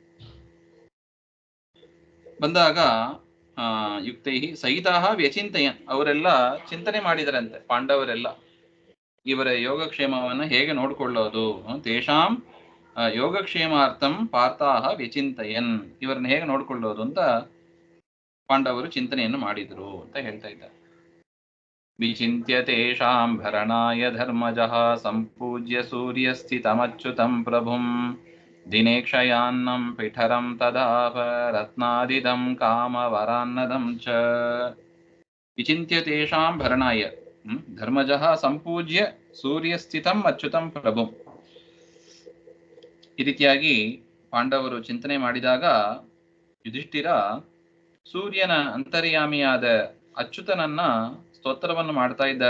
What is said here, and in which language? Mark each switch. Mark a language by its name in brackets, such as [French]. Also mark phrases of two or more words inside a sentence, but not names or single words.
[Kannada] ಬಂದಾಗ [Sanskrit] ಯುಕ್ತೈ ಸಹಿತಾ ವ್ಯಚಿಂತಯನ್, [Kannada] ಅವರೆಲ್ಲ ಚಿಂತನೆ ಮಾಡಿದರಂತೆ, ಪಾಂಡವರೆಲ್ಲ ಇವರ ಯೋಗಕ್ಷೇಮವನ್ನು ಹೇಗೆ ನೋಡ್ಕೊಳ್ಳೋದು, [Sanskrit] ತೇಷಾಂ ಯೋಗಕ್ಷೇಮಾರ್ಥಂ ಪಾರ್ಥಾಹ ವ್ಯಚಿಂತಯನ್, [Kannada] ಇವರನ್ನ ಹೇಗೆ ನೋಡ್ಕೊಳ್ಳೋದು ಅಂತ ಪಾಂಡವರು ಚಿಂತನೆಯನ್ನು ಮಾಡಿದ್ರು ಅಂತ ಹೇಳ್ತಾ ಇದ್ದಾರೆ. [Sanskrit] ವಿಚಿಂತ್ಯ ತೇಷಾಂ ಭರಣಾಯ ಧರ್ಮಜಃ ಸಂಪೂಜ್ಯ ಸೂರ್ಯಸ್ಥಿತಮಚ್ಯುತಂ ಪ್ರಭುಂ ದಿನೇಕ್ಷಯಾನ್ನಂ ಪಿಠರಂ ತದಾಪ ರತ್ನಾದಿದಂ ಕಾಮವರಾನ್ನದಂ ಚ. ವಿಚಿಂತ್ಯ ತೇಷಾಂ ಭರಣಾಯ ಧರ್ಮಜಃ ಸಂಪೂಜ್ಯ ಸೂರ್ಯಸ್ಥಿತಂ ಅಚ್ಯುತಂ ಪ್ರಭುಂ. [Kannada] ಈ ರೀತಿಯಾಗಿ ಪಾಂಡವರು ಚಿಂತನೆ ಮಾಡಿದಾಗ ಯುಧಿಷ್ಠಿರ ಸೂರ್ಯನ ಅಂತರ್ಯಾಮಿಯಾದ ಅಚ್ಯುತನನ್ನ ಸ್ತೋತ್ರವನ್ನು ಮಾಡ್ತಾ ಇದ್ದಾರೆ.